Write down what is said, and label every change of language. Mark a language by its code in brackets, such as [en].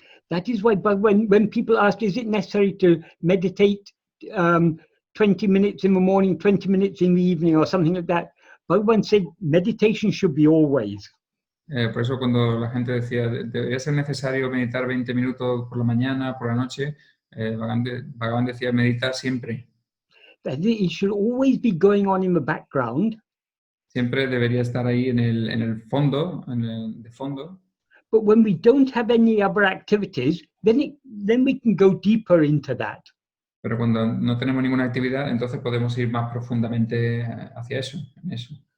[en] That is why when people ask, is it necessary to meditate 20 minutes in the morning, 20 minutes in the evening or something like that, Bhagavan said meditation should be always. [es] Por eso cuando la gente decía, debería ser necesario meditar 20 minutos por la mañana, por la noche, Bhagavan decía meditar siempre. [en] That it should always be going on in the background. [es] Siempre debería estar ahí en el fondo, de fondo. [en] But when we don't have any other activities, then we can go deeper into that. [es] Pero cuando no tenemos ninguna actividad, entonces podemos ir más profundamente hacia eso, en eso.